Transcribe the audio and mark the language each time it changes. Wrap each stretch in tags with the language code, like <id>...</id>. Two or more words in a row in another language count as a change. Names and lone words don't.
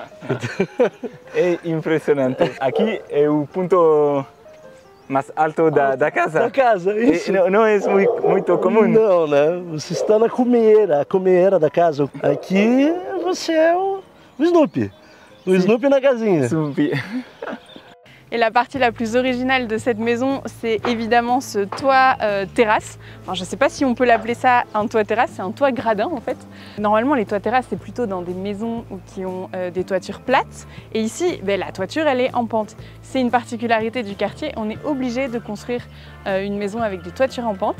<pt>É impressionante. Aqui é o ponto mais alto da casa. Da casa, isso. Não é muito comum. Não, né? Você está na a cumeira da casa. Aqui você é o Snoopy. O Snoopy na casinha. Snoopy.</pt> <fr>Et la partie la plus originale de cette maison, c'est évidemment ce toit terrasse. Enfin, je ne sais pas si on peut l'appeler ça un toit terrasse, c'est un toit gradin en fait. Normalement, les toits terrasses, c'est plutôt dans des maisons qui ont des toitures plates. Et ici, la toiture, elle est en pente. C'est une particularité du quartier, on est obligé de construire une maison avec des toitures en pente.</fr>